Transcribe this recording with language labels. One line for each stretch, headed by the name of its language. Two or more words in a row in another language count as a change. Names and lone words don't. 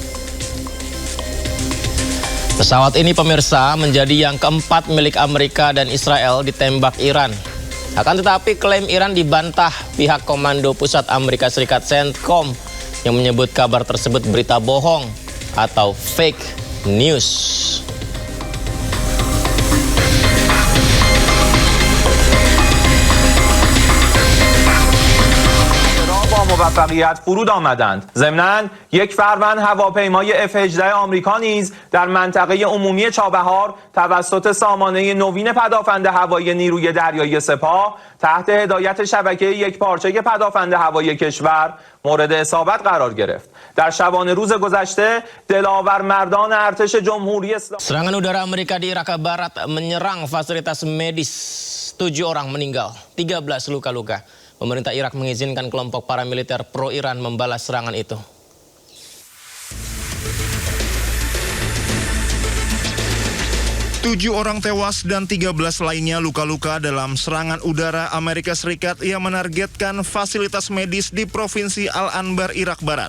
Indonesian: Pesawat ini pemirsa menjadi yang keempat milik Amerika dan Israel ditembak Iran. Akan tetapi klaim Iran dibantah pihak Komando Pusat Amerika Serikat CENTCOM yang menyebut kabar tersebut berita bohong atau
English: fake news.
Persian: با موفقیت فرود آمدند. ضمناً یک فروند هواپیمای F-18 آمریکا نیز در منطقه عمومی چابهار توسط سامانه نوین پدافند هوایی نیروی دریایی سپاه تحت هدایت شبکه یکپارچه پدافند هوایی کشور مورد اصابت قرار گرفت. در شبانه روز گذشته دلاور مردان ارتش جمهوری اسلامی
Indonesian: Serangan udara Amerika di Irak Barat menyerang fasilitas medis. 7 orang meninggal, 13 luka-luka. Pemerintah Irak mengizinkan kelompok paramiliter pro-Iran membalas serangan itu. Tujuh orang tewas dan 13 lainnya luka-luka dalam serangan udara Amerika Serikat yang menargetkan fasilitas medis di Provinsi Al-Anbar, Irak Barat.